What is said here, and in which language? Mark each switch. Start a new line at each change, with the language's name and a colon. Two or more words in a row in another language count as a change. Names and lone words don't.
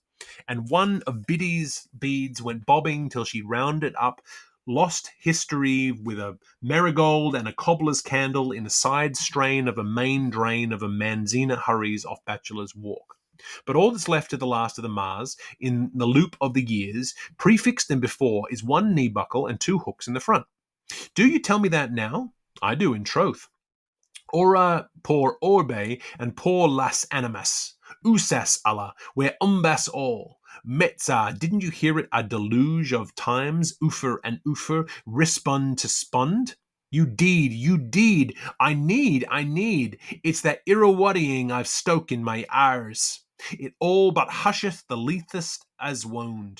English: And one of Biddy's beads went bobbing till she rounded up lost history with a marigold and a cobbler's candle in a side strain of a main drain of a Manzina hurries off Bachelor's Walk. But all that's left to the last of the Mars, in the loop of the years, prefixed them before, is 1 knee buckle and 2 hooks in the front. Do you tell me that now? I do, in troth.
Latin: Ora por orbe and
Spanish: por las animas.
English: Usas Allah, where umbas all. Metza, didn't you hear it a deluge of times, ufer and ufer, rispund to spund? You deed, I need. It's that irrawaddying I've stoke in my ears. It all but husheth the leethest as wound.